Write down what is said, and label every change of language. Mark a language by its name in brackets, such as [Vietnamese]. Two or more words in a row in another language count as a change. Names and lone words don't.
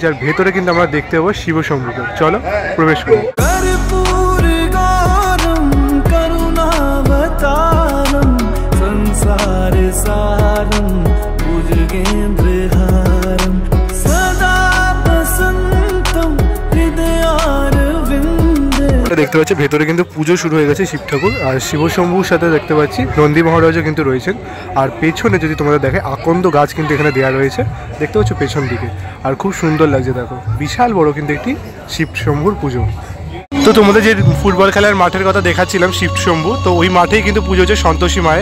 [Bangla] আর ভেতরে কিন্তু আমরা দেখতে পাবো শিবশম্ভুকে। চলো প্রবেশ করি। [Sanskrit] कर्पूर गौरम करुणावतारम संसार सारम भुजगेन्द्रहारम सदा वसंतम हृदयारविंदे। [Bangla] দেখতে পাচ্ছি ভেতরে কিন্তু পুজো শুরু হয়ে গেছে শিব ঠাকুর আর শিবশম্ভুর সাথে দেখতে পাচ্ছি নন্দী মহারাজও কিন্তু রয়েছেন। আর পেছনে যদি তোমাদের দেখে আকন্দ গাছ কিন্তু এখানে দেওয়া রয়েছে, দেখতে পাচ্ছ পেছন দিকে। আর খুব সুন্দর লাগছে, দেখো বিশাল বড় কিন্তু একটি শিবশম্ভুর পুজো। তো তোমাদের যে ফুটবল খেলার মাঠের কথা দেখাচ্ছিলাম শিবশম্ভু, তো ওই মাঠেই কিন্তু পুজো হচ্ছে সন্তোষী মায়ের।